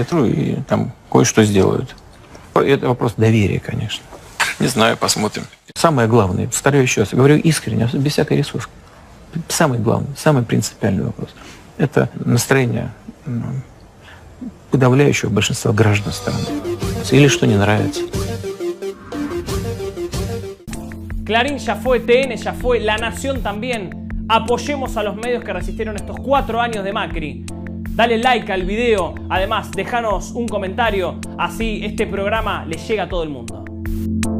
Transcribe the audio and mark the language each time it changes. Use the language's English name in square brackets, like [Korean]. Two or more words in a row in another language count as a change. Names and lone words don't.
[Russian] Это и там кое-что сделают. Это вопрос доверия, конечно. Не знаю, посмотрим. Самое главное, повторяю еще раз, говорю искренне, без всякой рисовки. Самый главный, самый принципиальный вопрос – это настроение подавляющего большинства граждан страны. Или что не nравится. [Spanish] Clarín ya fue, TN ya fue, La Nación también. Apoyemos a los medios que resistieron estos 4 años de Macri. Dale like al video, además déjanos un comentario, así este programa le llega a todo el mundo.